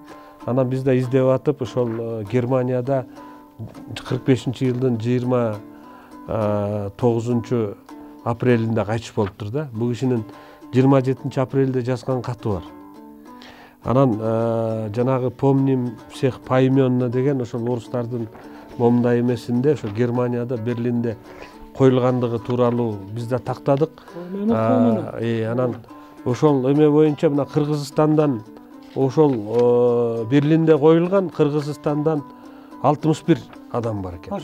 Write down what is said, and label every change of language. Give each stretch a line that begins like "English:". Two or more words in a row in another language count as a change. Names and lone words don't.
Kyrgyz: Анан биз да издеп атып ошол Германияда 45-жылдын 29 апрелинде кайтыш болуптур да. Бул кишинин 27 апрелде жазган каты бар. Анан жанагы
Russian: помним всех поименно
Kyrgyz: деген ошол орустардын момундай эмесинде ошо Германияда Берлинде коюлгандыгы тууралуу биз да тактадык. Анан ошол эме боюнча мына Кыргызстандан ошол Берлинде коюлган, Кыргызстандан 61 адам бар экен.